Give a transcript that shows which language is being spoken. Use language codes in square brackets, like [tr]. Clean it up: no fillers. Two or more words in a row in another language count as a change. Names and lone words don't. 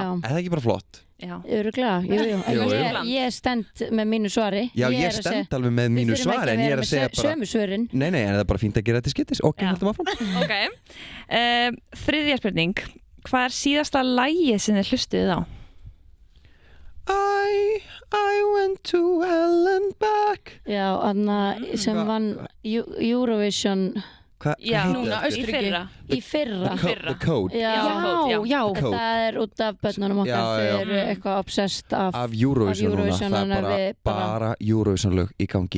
[is] Er það ekki bara flott? Já. Örugglega, jú. Ég stend með mínu svari. Já, ég stend alveg með mínu svari, en ég er að segja bara... Sömu svörin. Nei, en það er bara fínt að gera þetta til skiptis. Ok, höldum áfram. Ok. Þriðja spurning. Hvað er síðasta lagið sem þið hlustuðuð á? [en] I went to hell and back. [is] Já, Anna sem vann Eurovision. Hvað núna, heitir Í fyrra. The Code. Já. Það er út af börnunum okkar. Þau eru eitthvað obsessed af Eurovision núna. Það er bara Eurovision-lög í gangi.